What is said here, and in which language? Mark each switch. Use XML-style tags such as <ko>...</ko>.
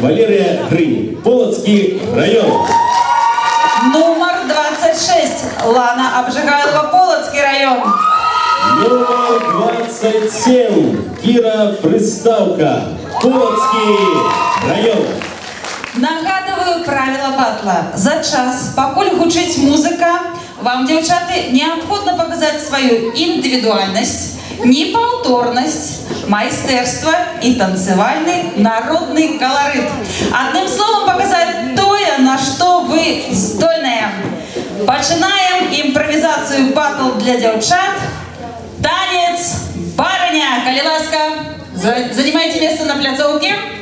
<ru>Валерия Грынь, Полоцкий район. Номер 26. Лана Обжигайлова, Полоцкий район. Номер 27. Кира Приставка, Полоцкий район.</ru> <be>Нагадываю Нагадую правила батла. За час, пакуль гучыць музыка, вам, дзяўчаты, неабходна паказаць сваю індывідуальнасць, непаўторнасць, майстэрства і</be> <ru>танцевальный народный колорит. Одним словом, показать тое, на что вы здольные. Начинаем импровизацию батл для девчат. Танец барыня.</ru> <be>Коли ласка,</be> <ru>занимайте место на пляцовке.</ru>